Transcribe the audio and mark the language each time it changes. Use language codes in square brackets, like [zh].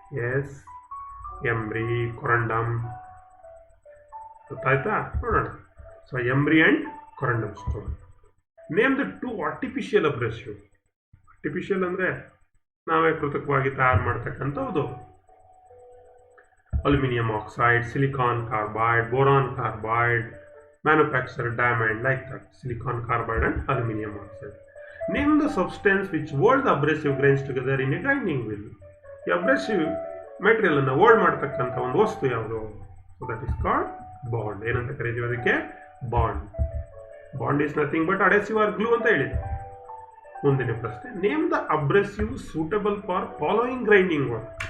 [kn] S, ಎಮ್ರಿ, ಕೊರಂಡಮ್. ಗೊತ್ತಾಯ್ತಾ? ನೋಡೋಣ. [en] So emery and corundum stone. Name the 2 artificial abrasive. [kn] Artificial ಅಂದರೆ ನಾವೇ ಕೃತಕವಾಗಿ ತಯಾರು ಮಾಡ್ತಕ್ಕಂಥದ್ದು. [en] Aluminium oxide, silicon carbide, boron carbide, manufactured diamond like that, silicon carbide and aluminum oxide. Name the substance which hold the abrasive grains together in a grinding wheel. [kn] ಈ ಅಬ್ರೆಸಿವ್ material ಅನ್ನು hold ಮಾಡತಕ್ಕಂಥ ಒಂದು ವಸ್ತು ಯಾವುದು? [en] So that is called bond. [kn] ಏನಂತ ಕರೀತೀವಿ ಅದಕ್ಕೆ? [en] Bond. Bond is nothing but adhesive or glue [kn] ಅಂತ ಹೇಳಿದೆ. ಮುಂದಿನ ಪ್ರಶ್ನೆ, [en] Name the abrasive suitable for following grinding work.